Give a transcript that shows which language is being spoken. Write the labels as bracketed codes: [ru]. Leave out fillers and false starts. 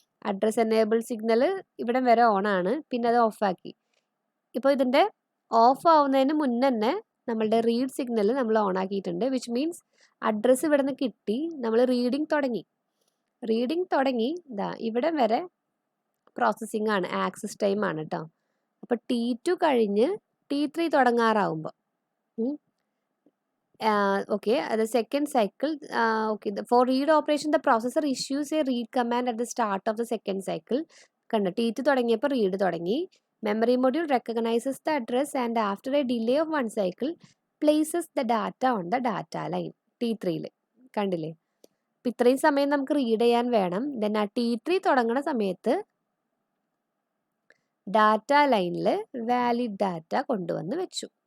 [ml] Address enable signal ഇവിടം വരെ on ആണ്, പിന്നെ അത് ഓഫാക്കി. ഇപ്പോൾ ഇതിൻ്റെ ഓഫ് ആവുന്നതിന് മുന്നേ തന്നെ നമ്മളുടെ റീഡ് സിഗ്നൽ നമ്മൾ ഓൺ ആക്കിയിട്ടുണ്ട്. [en] which means [ml] അഡ്രസ്സ് ഇവിടെ നിന്ന് കിട്ടി, നമ്മൾ റീഡിങ് തുടങ്ങി ഇവിടം വരെ പ്രോസസ്സിംഗ് ആണ്, ആക്സസ് ടൈം ആണ് കേട്ടോ. അപ്പോൾ T2 കഴിഞ്ഞ് T3 തുടങ്ങാറാവുമ്പോൾ [en] okay, the second cycle, okay, for read operation the processor issues a read command at the start of the second cycle. [ml] കണ്ടോ, T2 തുടങ്ങിയപ്പോൾ റീഡ് തുടങ്ങി. [en] Memory module recognises the address and after a delay of 1 cycle places the data on the data line. [ml] T3 കണ്ടില്ലേ? അപ്പം ഇത്രയും സമയം നമുക്ക് read ചെയ്യാൻ വേണം. ദെൻ ആ T3 തുടങ്ങുന്ന സമയത്ത് ഡാറ്റ ലൈനിൽ വാലിഡ് ഡാറ്റ കൊണ്ടുവന്ന് വെച്ചു.